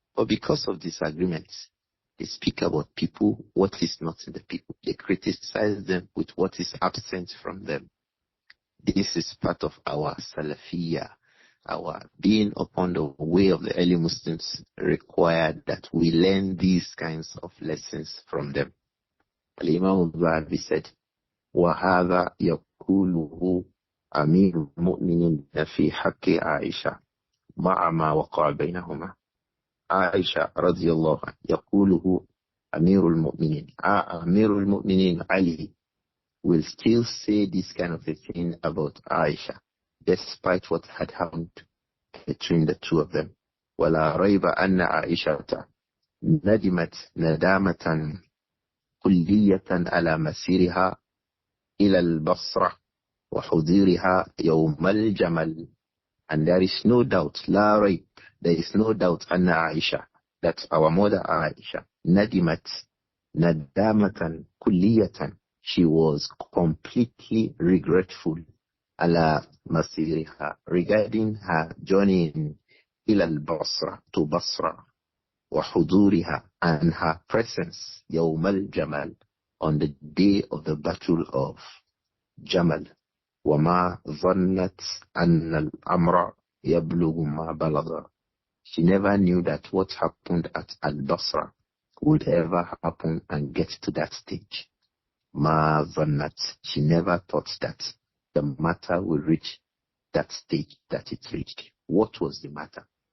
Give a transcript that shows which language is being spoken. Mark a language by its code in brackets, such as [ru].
[en] But because of disagreements, they speak about people, what is not in the people. They criticize them with what is absent from them. This is part of our Salafiyah. Our being upon the way of the early Muslims required that we learn these kinds of lessons from them. Imām Adh-Dhahabi said, [ar] وَهَذَا يَقُولُهُ أَمِيرُ الْمُؤْمِنِينَ فِي حَقِّ عَائِشَةَ مَعَ مَا وَقَعَ بَيْنَهُمَا. Aisha radiyallahu anha يَقُولُهُ أَمِيرُ الْمُؤْمِنِينَ. أَمِيرُ الْمُؤْمِنِينَ [en] Ali will still say this kind of a thing about Aisha, despite what had happened between the two of them. [ar] وَلَا رَيْبَ أَنَّ عَائِشَةَ نَدِمَتْ نَدَامَةً كلية على مسيرها إلى البصرة وحضورها يوم الجمل. [en] And there is no doubt, [ar] لا ريب, [en] there is no doubt [ar] أن عائشة, [en] that our mother Aisha, [ar] ندمت ندامة كلية, [en] she was completely regretful [ar] على مسيرها, [en] regarding her journey [ar] إلى البصرة, [en] to Basra, [ar] وحضورها, [en] and her presence [ar] يوم الجمل, [en] on the day of the battle of Jamal. [ar] وما ظنت أن الأمر يبلغ ما بلغ. [en] She never knew that what happened at Al-Basra would ever happen and get to that stage. [ar] ما ظنت, [en] she never thought that the matter will reach that stage that it reached. What was the matter?